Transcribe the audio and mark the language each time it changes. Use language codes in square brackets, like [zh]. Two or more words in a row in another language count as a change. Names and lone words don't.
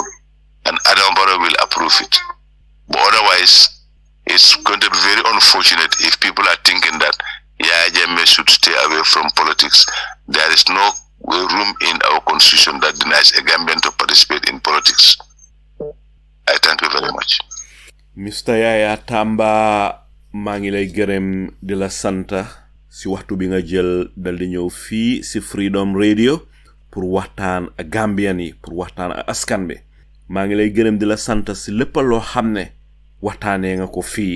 [en] And Adam Barrow will approve it. But otherwise, it's going to be very unfortunate if people are thinking that Yahya Jammeh should stay away from politics. There is no room in our constitution that denies a Gambian to participate in politics. I thank you very much. Mr. [wo] Yaya Tamba, maa ngi lay gërëm di la santa si waxtu bi nga jël dal di ñëw fii si Freedom Radio pour waxtaan ak Gambian yi, pour waxtaan ak askan bi. Maa ngi lay gërëm di la santa si lépp loo xam ne waxtaanee nga ko fii.